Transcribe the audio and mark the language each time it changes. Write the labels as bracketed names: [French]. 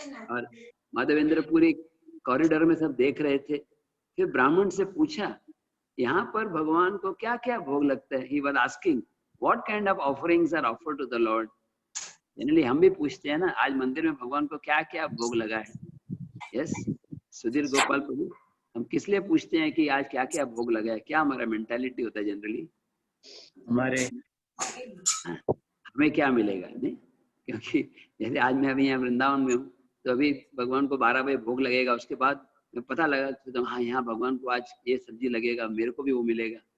[Hindi] और माधवेंद्रपुरी कॉरिडोर में सब देख रहे थे। फिर ब्राह्मण से पूछा, यहाँ पर भगवान को क्या क्या भोग लगता है? [English] He was asking, what kind of offerings are offered to the Lord? [Hindi] Generally हम भी पूछते हैं ना, आज मंदिर में भगवान को क्या क्या भोग लगा है? यस, सुधीर गोपाल प्रभु, हम किस लिए पूछते हैं कि आज क्या क्या भोग लगा है? क्या हमारा मेंटालिटी होता है जनरली? हमारे हमें क्या मिलेगा? नहीं, क्योंकि जैसे आज मैं अभी यहाँ वृंदावन में हूँ, तो अभी भगवान को 12 बजे भोग लगेगा, उसके बाद मैं पता लगा तो हाँ, यहाँ भगवान को आज ये सब्जी लगेगा, मेरे को भी वो मिलेगा।